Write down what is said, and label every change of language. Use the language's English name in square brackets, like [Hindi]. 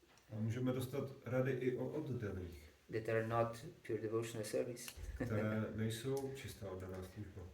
[Czech] A můžeme dostat rady i od oddaných, [English] That are not pure devotional service. [Czech] které nejsou čistá oddaná služba.